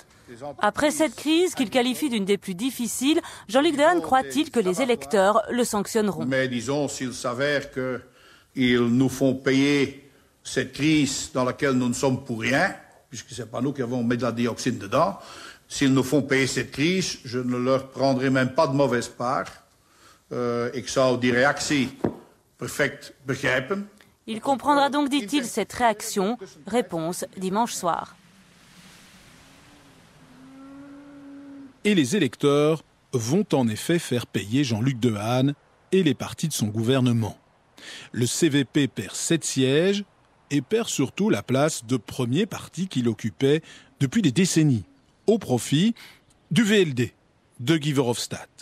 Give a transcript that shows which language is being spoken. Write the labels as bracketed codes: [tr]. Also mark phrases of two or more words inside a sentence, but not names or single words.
[fr] Après cette crise, qu'il qualifie d'une des plus difficiles, Jean-Luc Dehaene croit-il que les électeurs le sanctionneront. Mais disons, s'il s'avère qu'ils nous font payer cette crise dans laquelle nous ne sommes pour rien, puisque ce n'est pas nous qui avons mis de la dioxine dedans, s'ils nous font payer cette crise, je ne leur prendrai même pas de mauvaise part. [nl] Ik zou die reactie perfect begrijpen. [fr] Il comprendra donc, dit-il, cette réaction. Réponse dimanche soir. Et les électeurs vont en effet faire payer Jean-Luc Dehaene et les partis de son gouvernement. Le CVP perd 7 sièges et perd surtout la place de premier parti qu'il occupait depuis des décennies, au profit du VLD, de Guy Verhofstadt.